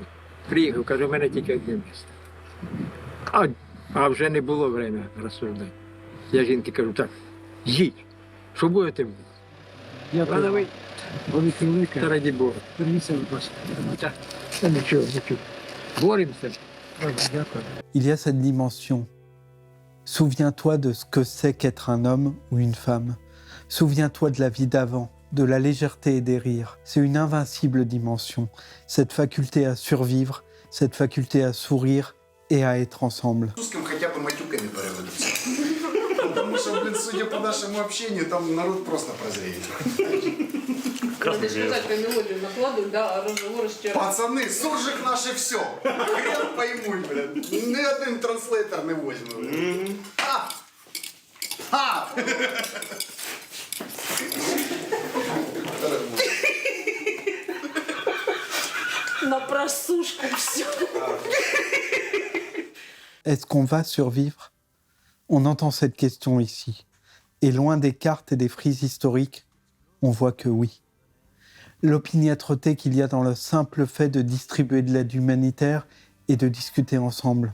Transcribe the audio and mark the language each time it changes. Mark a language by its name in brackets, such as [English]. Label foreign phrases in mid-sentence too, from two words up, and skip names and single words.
[Ukrainian] Приїхав, каже, у мене тільки одне місце. А вже не було время розсуждати. Я жінки кажу, так, їдь, що будете? Та раді Бога. Нічого. Боремося. [French] Il y a cette dimension. Souviens-toi de ce que c'est qu'être un homme ou une femme. Souviens-toi de la vie d'avant, de la légèreté et des rires. C'est une invincible dimension. Cette faculté à survivre, cette faculté à sourire et à être ensemble. [Russian] Потому что, судя по нашему общению, там народ просто прозреет. Пацаны, суржик наше все. Хрен пойму, блядь. Ни один транслейтер не возьму, блядь. На просушку все. [French] Est-ce qu'on va survivre ? On entend cette question ici. Et loin des cartes et des frises historiques, on voit que oui. L'opiniâtreté qu'il y a dans le simple fait de distribuer de l'aide humanitaire et de discuter ensemble.